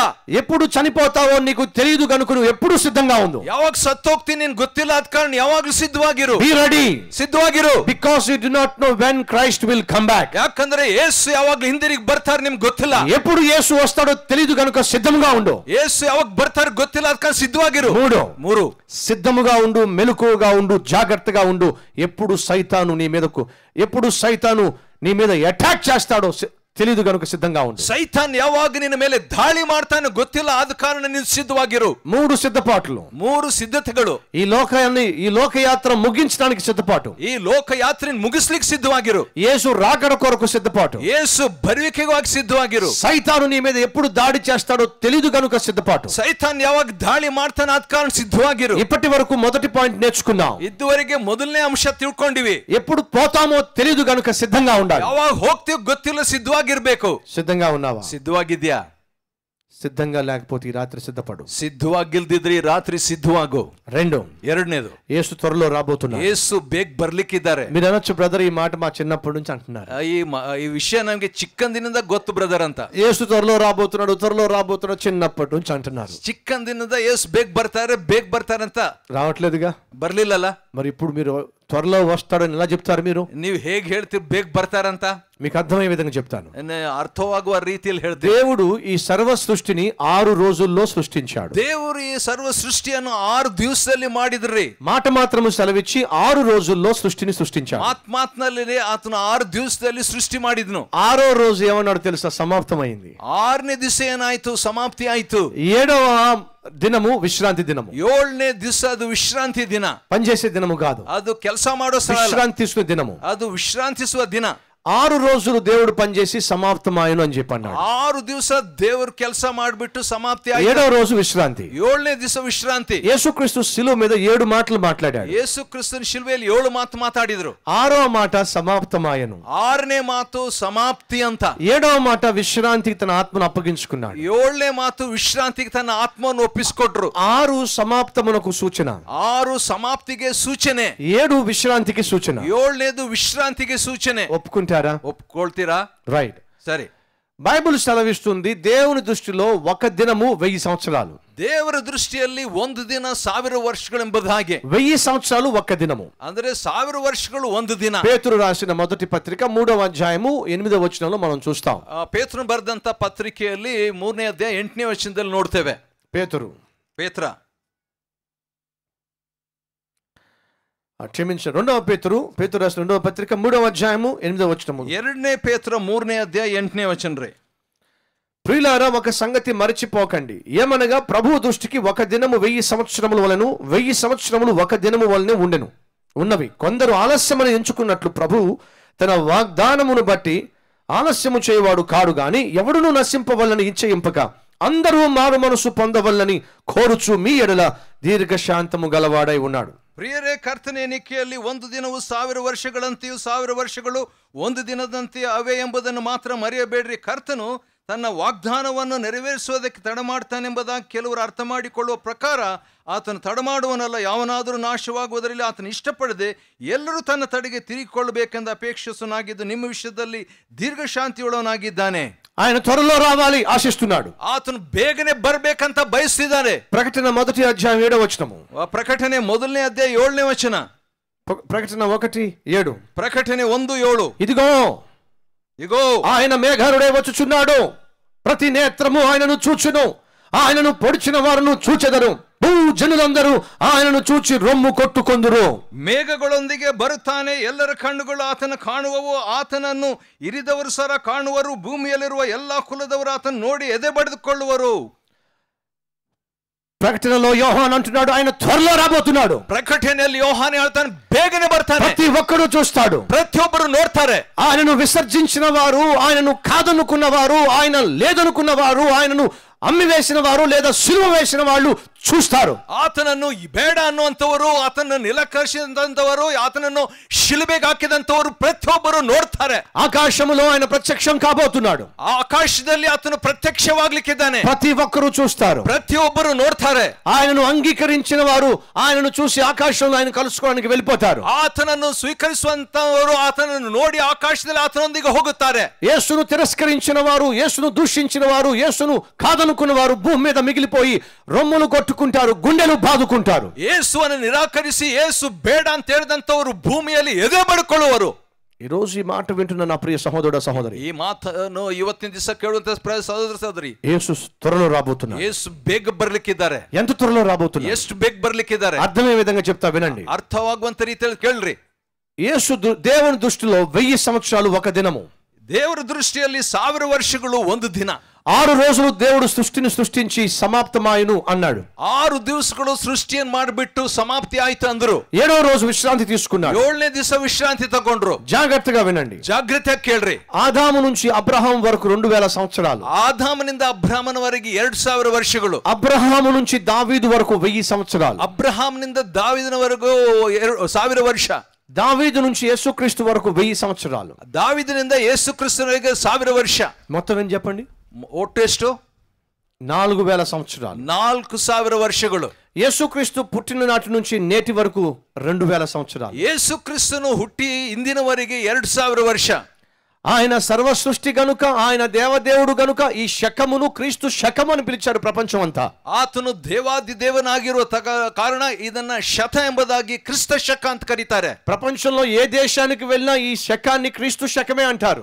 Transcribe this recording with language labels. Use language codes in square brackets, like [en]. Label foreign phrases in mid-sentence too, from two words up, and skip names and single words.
[te] ఎప్పుడు చనిపోతావో నీకు తెలియదు కనుక నువ్వు ఎప్పుడు సిద్ధంగా ఉండు. [kn] ಯಾವಾಗ ಸತ್ತೋಗ್ತೀನಿ ನಿನಗೆ ಗೊತ್ತಿಲ್ಲ, ಅದ ಕಾರಣ ಯಾವಾಗ್ಲೂ ಸಿದ್ಧವಾಗಿರು. [en] be ready, [kn] ಸಿದ್ಧವಾಗಿರು. [en] because you do not know when Christ will come back. [kn] ಯಾಕಂದ್ರೆ ಯೇಸು ಯಾವಾಗ್ಲೂ ಹಿಂದಿರುಗಿ ಬರ್ತಾರೆ ನಿಮ್ಗೆ ಗೊತ್ತಿಲ್ಲ. [te] ఎప్పుడు యేసు వస్తాడో తెలియదు కనుక సిద్ధంగా ఉండు. [kn] ಯೇಸು ಯಾವಾಗ ಬರ್ತಾರೆ ಗೊತ್ತಿಲ್ಲ, ಅದ ಕಾರಣ ಸಿದ್ಧವಾಗಿರು. [te] 3 సిద్ధముగా ఉండు, మెలకువగా ఉండు, జాగ్రత్తగా ఉండు. ఎప్పుడు సైతాను నీ మీద అటాక్ చేస్తాడో తెలియదు కనుక సిద్ధంగా ఉండు. [kn] సైతాన్ ಯಾವಾಗ ನಿನ್ನ ಮೇಲೆ ದಾಳಿ ಮಾಡ್ತಾನೆ ಗೊತ್ತಿಲ್ಲ, ಆದ ಕಾರಣ ನೀನು ಸಿದ್ಧವಾಗಿರು. [te] 3 సిద్ధపాట్లు, [kn] 3 ಸಿದ್ಧತೆಗಳು. [te] ఈ లోకయాత్ర ముగించడానికి సిద్ధపాటు, [kn] ಈ ಲೋಕಯಾತ್ರೆಯನ್ನು ಮುಗಿಸ್ಲಿಕ್ಕೆ ಸಿದ್ಧವಾಗಿರು. [te] యేసు రాకడ కొరకు సిద్ధపాటు, [kn] ಯೇಸು ಬರುವಿಕೆಗಾಗಿ ಸಿದ್ಧವಾಗಿರು. [te] సైతాను నీ మీద ఎప్పుడు దాడి చేస్తాడో తెలియదు కనుక సిద్ధపాటు. [kn] ಸೈತಾನ್ ಯಾವಾಗ ದಾಳಿ ಮಾಡ್ತಾನೆ ಆದ ಕಾರಣ ಸಿದ್ಧವಾಗಿರು. [te] ఇప్పటి వరకు మొదటి పాయింట్ నేర్చుకున్నాం. [kn] ಇದುವರೆಗೆ ಮೊದಲನೇ ಅಂಶ ತಿಳ್ಕೊಂಡಿವಿ. [te] ఎప్పుడు పోతామో తెలియదు కనుక సిద్ధంగా ఉండాలి. [kn] ಯಾವಾಗ ಹೋಗ್ತೀವಿ ಗೊತ್ತಿಲ್ಲ, ಸಿದ್ಧವಾಗಿರ್ಬೇಕು. [te] సిద్ధంగా ఉన్నావా? [kn] ಸಿದ್ಧವಾಗಿದ್ಯಾ? [te] సిద్ధంగా లేకపోతే ఈ రాత్రి సిద్ధపడు. [kn] ಸಿದ್ಧವಾಗಿಲ್ದಿದ್ರೆ ಈ ರಾತ್ರಿ ಸಿದ್ಧವಾಗು. ಎರಡನೇದು, [te] యేసు త్వరలో రాబోతున్నాడు. [kn] ಯೇಸು ಬೇಗ ಬರ್ಲಿಕ್ಕಿದ್ದಾರೆ. [te] మీరు అనొచ్చు, బ్రదర్ ఈ మాట మా చిన్నప్పటి నుంచి అంటున్నారు. [kn] ಈ ವಿಷಯ ನಮಗೆ ಚಿಕ್ಕಂದಿನಿಂದ ಗೊತ್ತು ಬ್ರದರ್ ಅಂತ. [te] యేసు త్వరలో రాబోతున్నాడు చిన్నప్పటి నుంచి అంటున్నారు. [kn] ಚಿಕ್ಕಂದಿನಿಂದ ಯೇಸು ಬೇಗ ಬರ್ತಾರೆ ಅಂತ [te] రావట్లేదుగా, [kn] ಬರ್ಲಿಲ್ಲಲ್ಲ. [te] మరి ఇప్పుడు మీరు త్వరలో వస్తాడని ఎలా చెప్తారు? [kn] ನೀವು ಹೇಗೆ ಹೇಳ್ತೀರಿ ಬೇಗ ಬರ್ತಾರಂತ? [te] మీకు అర్థమయ్యే విధంగా చెప్తాను. [kn] ಅರ್ಥವಾಗುವ ರೀತಿಯಲ್ಲಿ ಹೇಳ್ತೀವಿ. [te] దేవుడు ఈ సర్వ సృష్టిని 6 రోజుల్లో సృష్టించాడు. [kn] ದೇವರು ಈ ಸರ್ವ ಸೃಷ್ಟಿಯನ್ನು 6 ದಿವಸದಲ್ಲಿ ಮಾಡಿದ್ರಿ. [te] మాట మాత్రము సెలవిచ్చి 6 రోజుల్లో సృష్టిని సృష్టించాడు. [kn] ಆತ್ಮಾತ್ನಲ್ಲಿ ಆತನು 6 ದಿವಸದಲ್ಲಿ ಸೃಷ್ಟಿ ಮಾಡಿದ್ನು. [te] 6వ రోజు ఏమన్నాడు తెలుసా? సమాప్తమైంది. [kn] 6ನೇ ದಿವಸ ಏನಾಯ್ತು? ಸಮಾಪ್ತಿ ಆಯ್ತು. [te] 7వ దినము విశ్రాంతి దినము. [kn] 7ನೇ ದಿವಸ ಅದು ವಿಶ್ರಾಂತಿ ದಿನ. [te] పనిచేసే దినము కాదు, [kn] ಅದು ಕೆಲಸ ಮಾಡೋ [te] విశ్రాంతి తీసుకునే దినము. [kn] ಅದು ವಿಶ್ರಾಂತಿಸುವ ದಿನ. [te] 6 రోజులు దేవుడు పనిచేసి సమాప్తమాయను అని చెప్పన్నాడు. [kn] 6 ದಿವಸ ದೇವರು ಕೆಲಸ ಮಾಡಿಬಿಟ್ಟು ಸಮಾಪ್ತಿ ಆಯ್ತು. [te] 7వ రోజు విశ్రాంతి. [kn] 7ನೇ ದಿವಸ ವಿಶ್ರಾಂತಿ. [te] యేసుక్రీస్తు శిలువ మీద 7 మాటలు మాట్లాడాడు. [kn] ಯೇಸು ಕ್ರಿಸ್ತನ ಶಿಲುಬೆಯಲ್ಲಿ 7 ಮಾತು ಮಾತಾಡಿದ್ರು. [te] 6వ మాట సమాప్తమాయను, [kn] 6ನೇ ಮಾತು ಸಮಾಪ್ತಿ ಅಂತ. [te] 7వ మాట విశ్రాంతికి తన ఆత్మను అప్పగించుకున్నాడు. [kn] 7ನೇ ಮಾತು ವಿಶ್ರಾಂತಿಗೆ ತನ್ನ ಆತ್ಮವನ್ನು ಒಪ್ಪಿಸಿಕೊಟ್ರು. [te] 6 సమాప్తమునకు సూచన, [kn] 6 ಸಮಾಪ್ತಿಗೆ ಸೂಚನೆ, [te] 7 విశ్రాంతికి సూచన. [kn] 7ನೇದು ವಿಶ್ರಾಂತಿಗೆ ಸೂಚನೆ. [te] ఒప్పుకుంటే ఒప్పుకుంటారా? [kn] ఒప్పుకొಳ್ತೀరా? [te] రైట్. సరే, బైబిల్ సెలవిస్తుంది దేవుని దృష్టిలో ఒక దినము 1000 సంవత్సరాలు. [kn] ದೇವರ ದೃಷ್ಟಿಯಲ್ಲಿ ಒಂದು ದಿನ 1000 ವರ್ಷಗಳೆಂಬುದು ಹಾಗೆ. [te] 1000 సంవత్సరాలు ఒక దినము [kn] ಅಂದ್ರೆ 1000 ವರ್ಷಗಳು ಒಂದು ದಿನ. [te] పేతురు రాసిన మొదటి పత్రిక 3వ అధ్యాయము 8వ వచనంలో మనం చూస్తాం. [kn] ಪೇತ್ರನು ಬರೆದಂತ ಪತ್ರಿಕೆಯಲ್ಲಿ 3ನೇ ಅಧ್ಯಾಯ 8ನೇ ವಚನದಲ್ಲಿ ನೋಡ್ತೇವೆ. ಪೇತ್ರ [te] క్షమించండి, 2వ పేతురు రాసిన 2వ పత్రిక 3వ అధ్యాయము 8వ వచనము. [kn] 2ನೇ ಪೇತ್ರ 3ನೇ అధ్యాయ 8ನೇ వచన రే. [te] ప్రియులారా, ఒక సంగతి మరచిపోకండి, ఏమనగా ప్రభు దృష్టికి ఒక దినము 1000 సంవత్సరముల వలెను, 1000 సంవత్సరములు ఒక దినము వలనే ఉన్నవి. కొందరు ఆలస్యమని ఎంచుకున్నట్లు ప్రభు తన వాగ్దానమును బట్టి ఆలస్యము చేయవాడు కాడు గాని ఎవడును నశింపవల్లని ఇచ్చయింపక అందరూ మారు మనసు పొందవల్లని కోరుచు మీ ఎడల దీర్ఘశాంతము గలవాడై ఉన్నాడు. [kn] ಪ್ರಿಯರೇ, ಕರ್ತನ ಎಣಿಕೆಯಲ್ಲಿ ಒಂದು ದಿನವು 1000 ವರ್ಷಗಳಂತೆಯೂ 1000 ವರ್ಷಗಳು ಒಂದು ದಿನದಂತೆ ಅವೇ ಎಂಬುದನ್ನು ಮಾತ್ರ ಮರೆಯಬೇಡ್ರಿ. ಕರ್ತನು ತನ್ನ ವಾಗ್ದಾನವನ್ನು ನೆರವೇರಿಸುವುದಕ್ಕೆ ತಡ ಮಾಡ್ತಾನೆಂಬುದಾಗಿ ಕೆಲವರು ಅರ್ಥ ಮಾಡಿಕೊಳ್ಳುವ ಪ್ರಕಾರ ಆತನು ತಡಮಾಡುವನಲ್ಲ. ಯಾವನಾದರೂ ನಾಶವಾಗುವುದರಲ್ಲಿ ಆತನು ಇಷ್ಟಪಡದೆ ಎಲ್ಲರೂ ತನ್ನ ತಡೆಗೆ ತಿರುಗಿಕೊಳ್ಳಬೇಕೆಂದು ಅಪೇಕ್ಷಿಸುವನಾಗಿದ್ದು ನಿಮ್ಮ ವಿಷಯದಲ್ಲಿ ದೀರ್ಘಶಾಂತಿಯುಳ್ಳವನಾಗಿದ್ದಾನೆ. [te] ఆయన త్వరలో రావాలి ఆశిస్తున్నాడు. [kn] ಆತನು ಬೇಗನೆ ಬರಬೇಕಂತ ಬಯಸ್ತಿದ್ದಾನೆ. [te] ప్రకటన మొదటి అధ్యాయం 7వ వచనము. [kn] ಪ್ರಕಟಣೆ 1ನೇ ಅಧ್ಯಾಯ 7ನೇ ವಚನ. [te] ప్రకటన 1:7. [kn] ಪ್ರಕಟಣೆ 1:7. [te] ఇదిగో ఆయన మేఘారుడే వచ్చుచున్నాడు, ప్రతి నేత్రము ఆయనను చూచును, ఆయనను పొడిచిన వారును చూచెదరు, భూజనులందరూ ఆయనను చూచి రొమ్ము కొట్టుకొందురు. [kn] ಮೇಘಗಳೊಂದಿಗೆ ಬರುತ್ತಾನೆ, ಎಲ್ಲರ ಕಣ್ಣುಗಳು ಆತನ ಕಾಣುವವು, ಆತನನ್ನು ಇರಿದವರು ಸರ ಕಾಣುವರು, ಭೂಮಿಯಲ್ಲಿರುವ ಎಲ್ಲಾ ಕುಲದವರು ಆತನ ನೋಡಿ ಎದೆ ಬಡಿದುಕೊಳ್ಳುವರು. [te] ప్రకటనలో యోహాను అంటున్నాడు ఆయన త్వరలో రాబోతున్నాడు. [kn] ప్రకటನೆಯಲ್ಲಿ యోహాను ಹೇಳ್ತಾನೆ ಬೇಗನೆ ಬರ್ತಾನೆ. [te] ప్రతి ఒక్కరు చూస్తాడు, [kn] ప్రతియొಬ್ಬరు ನೋಡ್ತಾರೆ. [te] ఆయనను విసర్జించిన వారు, ఆయనను కాదనుకున్న వారు, ఆయన లేదనుకున్న వారు, ఆయనను అమ్మివేసిన వారు లేదా సిలువ వేసిన వాళ్ళు చూస్తారు. [kn] ಆತನನ್ನು ಬೇಡ ಅನ್ನುವಂಥವರು, ಆತನನ್ನು ನಿರಾಕರಿಸಿದಂಥವರು, ಆತನನ್ನು ಶಿಲುಬೆಗೆ ಹಾಕಿದಂಥವರು ಪ್ರತಿಯೊಬ್ಬರು ನೋಡ್ತಾರೆ. [te] ఆకాశములో ఆయన ప్రత్యక్షం కాబోతున్నాడు. [kn] ಆ ಆಕಾಶದಲ್ಲಿ ಆತನು ಪ್ರತ್ಯಕ್ಷವಾಗ್ಲಿಕ್ಕಿದ್ದಾನೆ. [te] ప్రతి ఒక్కరు చూస్తారు, [kn] ప్రతియొಬ್ಬరు ನೋಡ್ತಾರೆ. [te] ఆయనను అంగీకరించిన వారు ఆయనను చూసి ఆకాశంలో ఆయన కలుసుకోవడానికి వెళ్ళిపోతారు. [kn] ಆತನನ್ನು ಸ್ವೀಕರಿಸುವಂತವರು ಆತನನ್ನು ನೋಡಿ ಆಕಾಶದಲ್ಲಿ ಆತನೊಂದಿಗೆ ಹೋಗುತ್ತಾರೆ. [te] యేసును తిరస్కరించిన వారు, యేసును దూషించిన వారు, యేసును కాదనుకున్న వారు భూమి మీద మిగిలిపోయి రొమ్ములు కొట్టుకుంటారు, గుండెలు బాదుకుంటారు. [kn] ಯೇಸುವನ್ನು ನಿರಾಕರಿಸಿ ಯೇಸು ಬೇಡ ಅಂತ ಹೇಳಿದಂತವರು ಭೂಮಿಯಲ್ಲಿ ಎದೆ ಬಡ್ಕೊಳ್ಳುವರು. [te] ఈ రోజు ఈ మాట వింటున్న నా ప్రియ సహోదరుడు సహోదరి, [kn] ಈ ಮಾತನ್ನು ಇವತ್ತಿನ ದಿವಸ ಕೇಳುವಂತ ಸಹೋದರ ಸಹೋದರಿ, [te] యేసు త్వరలో రాబోతున్నారు. [kn] ಯೇಸು ಬೇಗ ಬರ್ಲಿಕ್ಕಿದ್ದಾರೆ. [te] ఎంత త్వరలో రాబోతున్నారు, [kn] ಎಷ್ಟು ಬೇಗ ಬರ್ಲಿಕ್ಕಿದ್ದಾರೆ, [te] అర్థమయ్యే విధంగా చెప్తా వినండి. [kn] ಅರ್ಥವಾಗುವಂತ ರೀತಿಯಲ್ಲಿ ಕೇಳ್ರಿ. [te] యేసు దేవుని దృష్టిలో 1000 సంవత్సరాలు ఒక దినము. [kn] ದೇವರ ದೃಷ್ಟಿಯಲ್ಲಿ 1000 ವರ್ಷಗಳು ಒಂದು ದಿನ. [te] 6 రోజులు దేవుడు సృష్టిని సృష్టించి సమాప్తమాయను అన్నాడు. [kn] 6 ದಿವಸಗಳು ಸೃಷ್ಟಿಯನ್ನು ಮಾಡಿಬಿಟ್ಟು ಸಮಾಪ್ತಿ ಆಯ್ತು ಅಂದ್ರು. [te] 7వ రోజు విశ్రాంతి తీసుకున్నాడు. [kn] 7ನೇ ದಿವಸ ವಿಶ್ರಾಂತಿ ತಗೊಂಡ್ರು. [te] జాగ్రత్తగా వినండి, [kn] ಜಾಗ್ರತೆಯಾಗಿ ಕೇಳ್ರಿ. [te] ఆదాము నుంచి అబ్రహాం వరకు 2000 సంవత్సరాలు. [kn] ಆದಾಮನಿಂದ ಅಬ್ರಹಾಮನವರೆಗೆ 2000 ವರ್ಷಗಳು. [te] అబ్రహాము నుంచి దావీదు వరకు 1000 సంవత్సరాలు. [kn] ಅಬ್ರಹಾಂನಿಂದ ದಾವೀದನವರೆಗೂ 1000 ವರ್ಷ. [te] దావీదు నుంచి యేసుక్రీస్తు వరకు 1000 సంవత్సరాలు. [kn] దావీదునిಂದ ಯೇಸುಕ್ರಿಸ್ತನಿಗೆ 1000 ವರ್ಷ. [te] మొత్తం ఏం చెప్పండి, [kn] ಒಟ್ಟು ಎಷ್ಟು? [te] 4000 సంవత్సరాలు. [kn] 4000 ವರ್ಷಗಳು. [te] యేసుక్రీస్తు పుట్టిన నాటి నుంచి నేటి వరకు 2000 సంవత్సరాలు. [kn] ಯೇಸುಕ್ರಿಸ್ತನು ಹುಟ್ಟಿ ಇಂದಿನವರೆಗೆ 2000 ವರ್ಷ. [te] ఆయన సర్వ సృష్టి గనుక, ఆయన దేవదేవుడు గనుక ఈ శకమును క్రీస్తు శకము అని పిలిచాడు ప్రపంచం అంతా. [kn] ಆತನು ದೇವಾದಿ ದೇವನಾಗಿರುವ ಕಾರಣ ಇದನ್ನ ಶತ ಎಂಬುದಾಗಿ ಕ್ರಿಸ್ತ ಶಕ ಅಂತ ಕರೀತಾರೆ. [te] ప్రపంచంలో ఏ దేశానికి వెళ్ళినా ఈ శకాన్ని క్రీస్తు శకమే అంటారు.